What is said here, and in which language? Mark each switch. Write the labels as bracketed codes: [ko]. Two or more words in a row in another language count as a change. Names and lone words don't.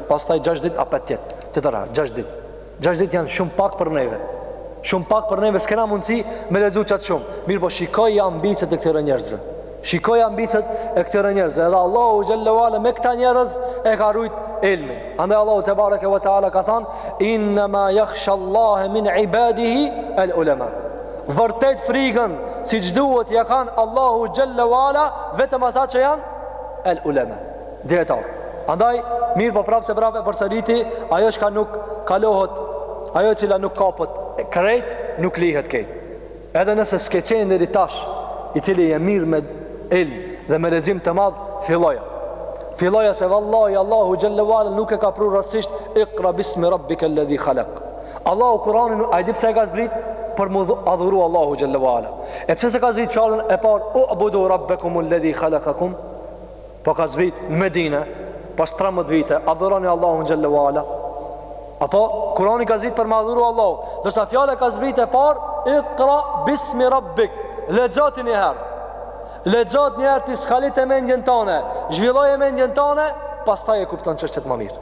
[sq] Pastaj 6 ditë apo tjetër. Tjetëra 6 ditë. 6 ditë janë shumë pak për neve. Shumë pak për neve, s'kena mundësi me lexu çat shumë. Mirë, po shikoj ambicet e këtyre njerëzve. Shikoj ambicet e këtyre njerëzve. Edhe Allahu [ar] جل وعلا [sq] me këta njerëz e ka rujt ilmin. Andaj Allahu [ar] تبارك وتعالى [sq] ka thënë: [ar] "إنما يخشى الله من عباده العلماء." [sq] Vërtet frikën siç duhet ja kanë Allahu [ar] جل وعلا [sq] vetëm ata që janë al-ulama, dietar. Andaj mirë po prapë se prapë përsëriti, ajo që nuk kalohet, ajo që nuk kapet krejt, nuk lihet krejt. Edhe nëse s'ke qenë deri tash i cili je mirë me ilm dhe me lexim të madh, filloja se vallahi Allahu [ar] جل وعلا [sq] nuk e ka pru rastësisht [ar] اقرأ باسم ربك الذي خلق. [sq] Allahu Kur'anin ai di pse e ka zbrit për mu adhuru Allahu [ar] جل وعلا. [sq] E pse se ka zbrit fjalën e parë [ar] اعبدوا ربكم الذي خلقكم? [sq] Po ka zbrit në Medinë pas 13 vite, adhuroni Allahun [ar] جل وعلا. [sq] Apo Kurani ka zbrit për me adhuru Allahu, ndërsa fjala ka zbrit e parë [ar] اقرأ باسم ربك. [sq] Lexo ti një herë. Lexo një herë ti skalit e mendjen tënde, zhvilloj e mendjen tënde, pastaj e kupton çështjet më mirë.